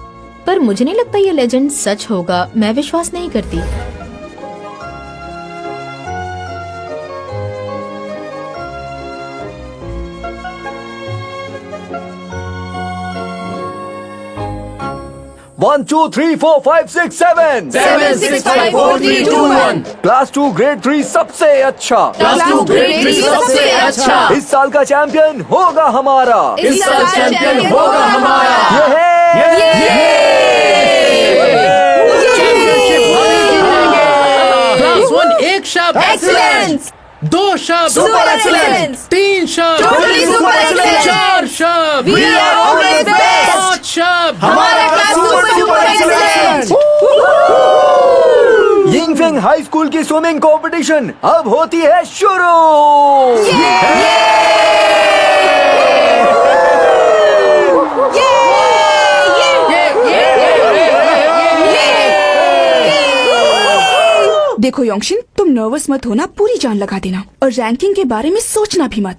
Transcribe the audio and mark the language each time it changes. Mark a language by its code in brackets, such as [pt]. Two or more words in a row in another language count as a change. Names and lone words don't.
[hi] पर मुझे नहीं लगता ये लेजेंड सच होगा, मैं विश्वास नहीं करती। [en] One, two, three, four, five, six, seven. 7, 6, 5, 4, 3, 2, 1. class 2 grade 3 [hi] सबसे अच्छा। [en] class 2 grade 3 [hi] सबसे अच्छा। इस साल का चैंपियन होगा हमारा। इस साल चैंपियन होगा हमारा। क्लास 1 एक शब्द, एक्सीलेंस। 2 शब्द, [en] super excellence. [hi] 3 शब्द, [en] Totally super excellent. [hi] 4 शब्द, [en] We are always best. [hi] 5 शब्द। हमारा क्लास [en] super excellence. [hi] यिंगफिंग हाई स्कूल की [en] swimming competition [hi] अब होती है शुरू। देखो योंगशिन, तुम नर्वस मत होना, पूरी जान लगा देना और रैंकिंग के बारे में सोचना भी मत।